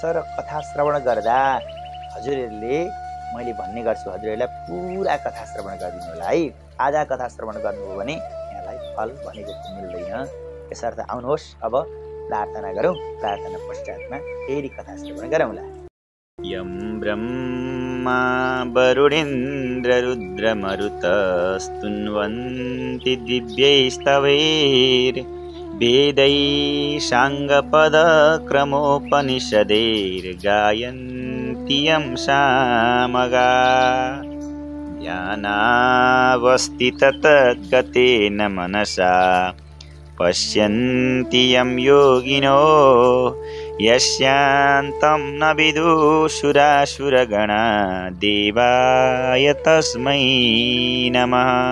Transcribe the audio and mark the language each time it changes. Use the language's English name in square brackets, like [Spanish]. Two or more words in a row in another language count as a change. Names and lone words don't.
[Nepali] र कथा श्रवण गर्दा हजुरहरूले मैले भन्ने गर्छु हजुरहरूलाई पुरा कथा श्रवण गरिदिनु होला है। आधा कथा श्रवण गर्नुभयो भने यहाँलाई फल भने जस्तो मिल्दैन। यसर्थ आउनुहोस् अब प्रार्थना गरौँ। प्रार्थना पश्चातमा फेरि कथा श्रवण गरौँला। [Sanskrit] यं ब्रह्मा वरुणेन्द्र रुद्रमरुतस्तुन्वन्ति दिव्यैस्तवैर् वेदै साङ्गपदक्रमोपनिषदैर्गायन्ति यं सामगा ध्यानावस्थिततद्गतेन मनसा पश्यन्ति यं योगिनो यस्यान्तं न विदुषुरासुरगणा देवाय तस्मै नमः।